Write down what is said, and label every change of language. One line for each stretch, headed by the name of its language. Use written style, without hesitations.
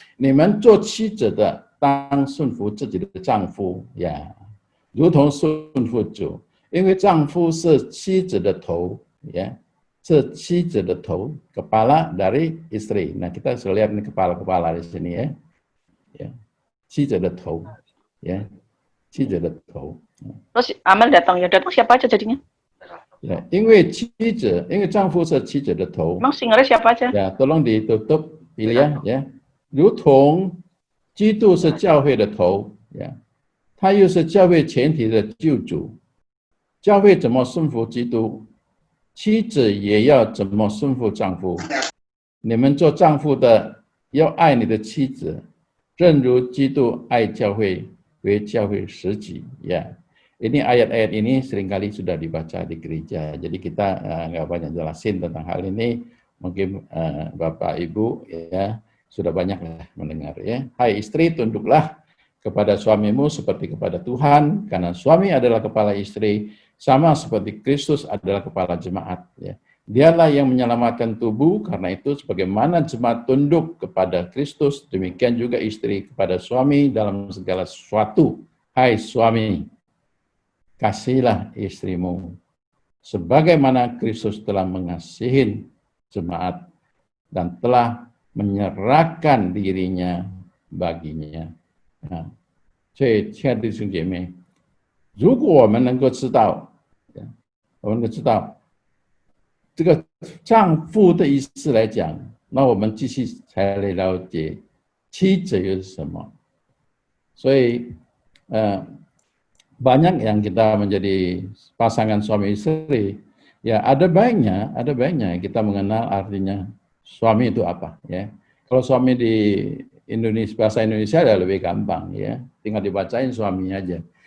Chinese: 你们做妻子的当顺服自己的丈夫呀，如同顺服主。因为丈夫是妻子的头，ya, 是妻子的头
Indonesian: kepala dari istri. Nah kita bisa lihat ini kepala-kepala di sini ya, ya,
Chinese: 妻子的头 ya, 妻子的头。
Indonesian: Terus Amel datang ya, datang siapa aja jadinya?
Chinese: Ya, 因为丈夫是妻子的头。
Indonesian: Emang singernya siapa aja? Ya, tolong ditutup pilih ya.
Chinese: 如同基督是教会的头，呀，他又是教会全体的救主。教会怎么顺服基督，妻子也要怎么顺服丈夫。你们做丈夫的要爱你的妻子，正如基督爱教会，为教会舍己。
Indonesian: Ya, ini ayat-ayat ini seringkali sudah dibaca di gereja. Jadi kita nggak banyak jelasin tentang hal ini. Mungkin Bapak Ibu ya sudah banyak lah mendengar ya. Hai istri, tunduklah kepada suamimu seperti kepada Tuhan, karena suami adalah kepala istri, sama seperti Kristus adalah kepala jemaat. Ya. Dialah yang menyelamatkan tubuh, karena itu sebagaimana jemaat tunduk kepada Kristus, demikian juga istri kepada suami dalam segala sesuatu. Hai suami, kasihilah istrimu, sebagaimana Kristus telah mengasihi jemaat dan telah menyerahkan dirinya baginya.
Chinese: 所以，亲爱的弟兄姐妹，如果我们能够知道，我们能够知道这个丈夫的意思来讲，那我们继续才来了解妻子又是什么。
Indonesian: 所以，banyak yang kita menjadi pasangan suami istri, ya ada baiknya kita mengenal artinya suami itu apa, ya. Kalau suami di Indonesia, bahasa Indonesia ada lebih gampang ya, tinggal dibacain suami aja.